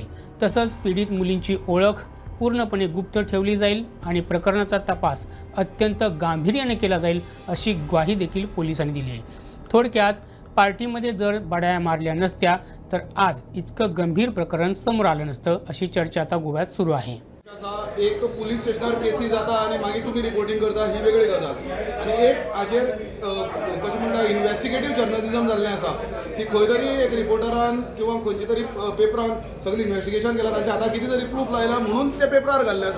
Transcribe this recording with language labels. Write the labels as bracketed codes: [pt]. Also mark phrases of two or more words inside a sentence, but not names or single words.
[mr] तसंच पीडित मुलींची ओळख पूर्णपणे गुप्त ठेवली जाईल आणि प्रकरणाचा तपास अत्यंत गांभीर्याने केला जाईल अशी ग्वाही देखील पोलिसांनी दिली आहे। थोडक्यात पार्टीमध्ये जर बढाया मारल्या नसत्या तर आज इतकं गंभीर प्रकरण समोर आलं नसतं अशी चर्चा आता गोव्यात सुरू आहे। [kok] एक पुलीस स्टेशनार केसी जाता आणि मागीर तुम्ही रिपोर्टिंग करता ही वेगळी गजाल आणि एक हाजेर कशें म्हणटा [en] investigative journalism [kok] जाल्लें आसा की खंय तरी एक रिपोर्टरान किंवा खंयच्या तरी पेपरान सगळें इन्व्हेस्टिगेशन केलां, तांच्या हाताक कितें तरी प्रूफ लायला म्हणून ते पेपरार घाल्ले आसा।